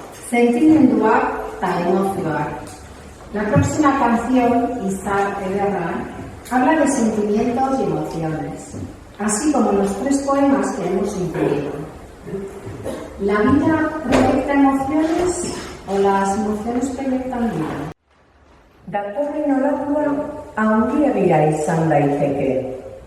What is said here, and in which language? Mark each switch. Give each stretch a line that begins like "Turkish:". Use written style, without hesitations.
Basque: Sentimenduak eta emozioak.
Spanish: La próxima canción, Izar Ederra, habla de sentimientos y emociones, así como los 3 poemas que hemos incluido. ¿La vida proyecta emociones o las emociones proyectan vida?
Basque: Datorren olatua handiegia izan daiteke.